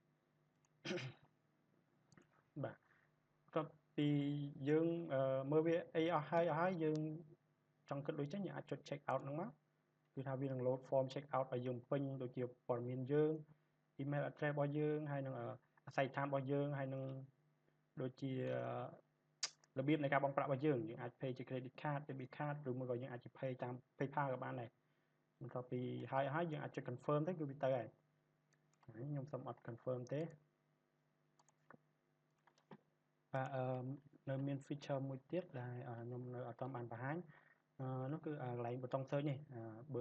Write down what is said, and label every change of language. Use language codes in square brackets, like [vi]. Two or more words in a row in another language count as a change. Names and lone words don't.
[km] បាទក៏ពីយើងមើលវាអីអស់ហើយយើងចង់គិតលុយចេញយើងអាចចុច [en] check out [km] ហ្នឹងមកគឺ ថាវានឹង [en] load form check out [km] ឲ្យយើងពេញដូចជាព័ត៌មានយើង [en] email address [km] របស់យើងហើយនឹងអាស័យដ្ឋានរបស់យើងហើយនឹងដូចជារបៀបនៃការបង់ប្រាក់របស់យើងអាច pay ជា [en] credit card debit card [km] ឬមួយក៏យើងអាច pay តាម PayPal ក៏បានដែរបន្ទាប់ពីហើយយើងអាចចុច confirm ទៅគឺវាទៅហើយខ្ញុំសុំអត់ confirm ទេ បាទនៅមាន feature មួយទៀតដែលខ្ញុំនៅអត់ទាន់បានបង្ហាញនោះគឺកន្លែងប៊ូតុង search នេះបើ